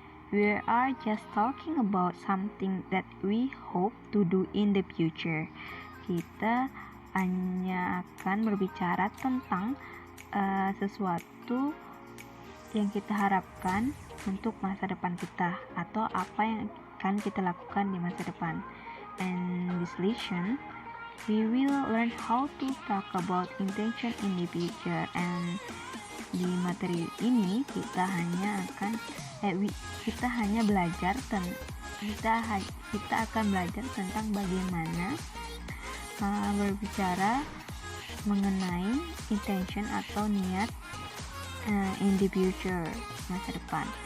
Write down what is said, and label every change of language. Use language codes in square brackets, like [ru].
[en] We are just talking about something that we hope to do in the future. [id] Kita hanya akan berbicara tentang sesuatu yang kita harapkan untuk masa depan kita atau apa yang akan kita lakukan di masa depan. [en] And this lesson, we will learn how to talk about intention in the future. [id] And di materi ini kita akan belajar tentang bagaimana berbicara mengenai intention atau niat [en] in the future, [id] masa depan.